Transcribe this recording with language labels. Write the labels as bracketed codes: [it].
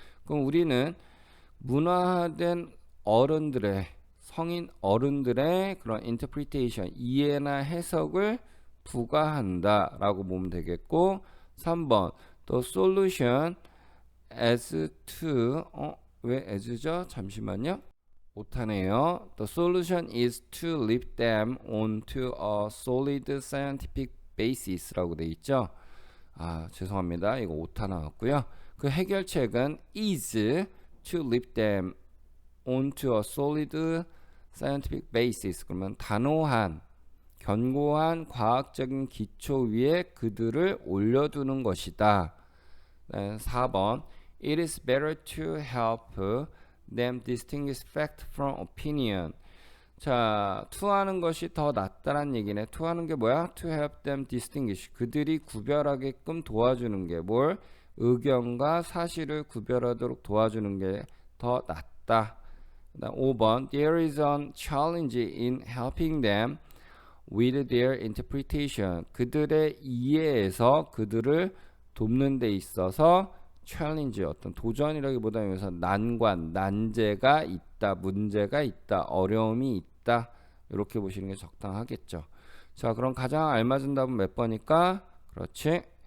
[ko] 그럼 우리는 문화화된 어른들의 성인 어른들의 그런 interpretation, 이해나 해석을 부과한다라고 보면 되겠고 3번 [en] The solution as to [ko] 왜 as죠? 잠시만요. 오타네요. [en] The solution is to lift them onto a solid scientific basis라고 돼 있죠. [ko] 죄송합니다. 이거 오타 나왔고요. 그 해결책은 [en] is to lift them onto a solid scientific basis. [ko] 그러면 단호한, 견고한 과학적인 기초 위에 그들을 올려두는 것이다. [en] 4번 It is better to help them distinguish fact from opinion. [ko] 자, to하는 것이 더 낫다란 얘기네. to하는 게 뭐야? [en] To help them distinguish. [ko] 그들이 구별하게끔 도와주는 게 뭘? 의견과 사실을 구별하도록 도와주는 게 더 낫다. [en] 5번 There is a challenge in helping them with their interpretation. [ko] 그들의 이해에서 그들을 돕는 데 있어서 챌린지 어떤 도전이라기보다는 여기서 난관, 난제가 있다, 문제가 있다, 어려움이 있다 이렇게 보시는 게 적당하겠죠. 자, 그럼 가장 알맞은 답은 몇 번일까? 그렇지.